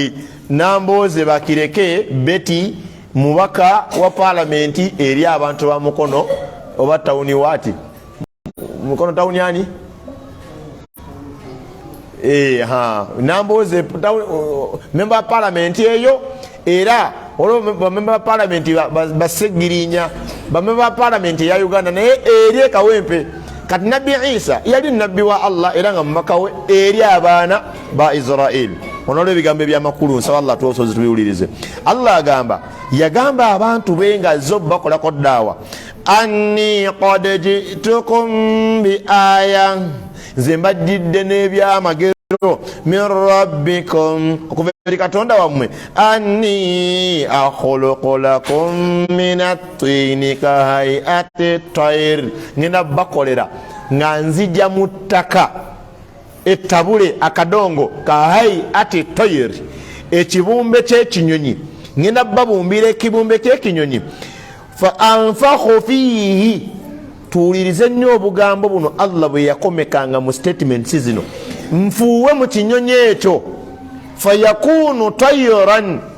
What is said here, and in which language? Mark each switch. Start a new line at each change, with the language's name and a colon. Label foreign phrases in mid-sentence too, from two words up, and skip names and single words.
Ganda: Nga boolaba nti Namboze Bakireke Beti mubaka wa parliamenti eri abantu ba Mukono oba tawuni wati Mukono tawuni ani namboze member wa parliament eyo era olwo member wa parliament basegirinya member wa parliament ya Uganda naye eri Kawempe kati Nabbi Isa yali nabbi wa Allah era nga mubaka we eri abaana ba Israel. Onolo ebigambo ebyamakulu nsaba Allah tusoboze tubiwulirize. Allah agamba yagamba abantu be nga zo bakolako daawa
Arabic: أني قد جئتكم بآية
Ganda: nze mbajjidde
Arabic: n'ebyamagero من ربكم
Ganda: okuva eri Katonda wammwe
Arabic: أني أخلق لكم من الطين كهيئة الطير
Ganda: ngenda bakolera nga nzija mu ttaka etabule akadongo
Arabic: كهيئة الطير
Ganda: ekibumbe ky'ekinyonyi ngenda babumbira ekibumbe ky'ekinyonyi
Arabic: فأنفخ فيه
Ganda: tuwulirize nnyo obugambo buno Allah bwe yakomekanga mu statements zino nfuuwe mu kinyonyi ekyo
Arabic: فيكون طيرا